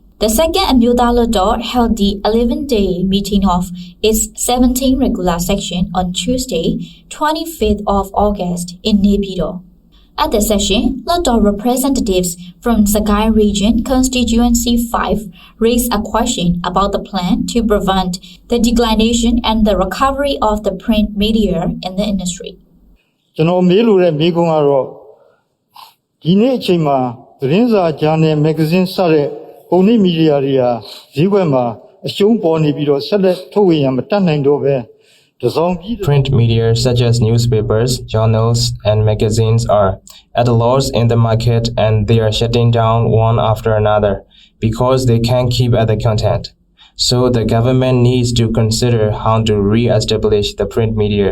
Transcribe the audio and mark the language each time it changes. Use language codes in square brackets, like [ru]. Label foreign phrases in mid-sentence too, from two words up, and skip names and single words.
[en] The second Amyotha Hluttaw held the 11th-day meeting of its 17th regular section on Tuesday, 25th of August in Naypyidaw. At the session, Hluttaw representatives from Sakai Region Constituency 5 raised a question about the plan to prevent the declination and the recovery of the print media in the industry. [my] ကျွန်တော်မေးလို့တဲ့မေးခွန်းကတော့ဒီနေ့အချိန်မှာသတင်းစာဂျာနယ်မဂ္ဂဇင်းစတဲ့ပုံနှိပ်မီဒီယာတွေဟာဈေးကွက်မှာအရှုံးပေါ်နေပြီးတော့ဆက်လက်ထုတ်ဝေရန်မတတ်နိုင်တော့ပဲ [en] Print media such as newspapers, journals, and magazines are at a loss in the market and they are shutting down one after another because they can't keep at the content. So the government needs to consider how to re-establish the print media.